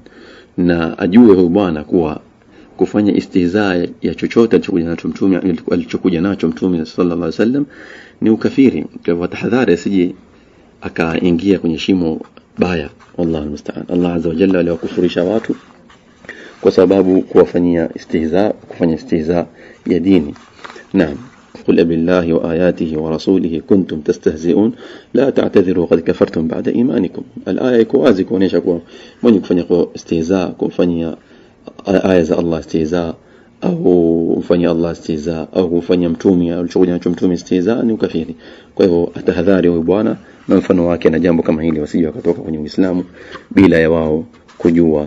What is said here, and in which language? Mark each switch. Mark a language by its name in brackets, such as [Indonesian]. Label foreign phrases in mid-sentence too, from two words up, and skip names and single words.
[Swahili] Na ajue huyu bwana kuwa kufanya istihza ya chochote alichokuja nacho Mtume [Arabic] صلى الله عليه وسلم [Swahili] ni ukafiri. Kwa hivyo tahadhari asije akaingia kwenye shimo baya. [Arabic] والله المستعان. [Swahili] Allah [Arabic] عز وجل [Swahili] aliwakufurisha watu kwa sababu kufanya istihza ya dini. Naam, [Arabic] قل بالله وآياته ورسوله كنتم تستهزئون لا تعتذروا قد كفرتم بعد إيمانكم. [Swahili] Al-aya iko wazi kuonesha kuwa mwenye kufanya istihza, kufanya aya za Allah istihza, au kufanya Allah istihza, au kufanya mtume alichokuja nacho mtume istihza ni ukafiri. Kwa hivyo atahadhari huyu bwana na mfano wake na jambo kama hili, wasije wakatoka kwenye Uislamu bila ya wao kujua.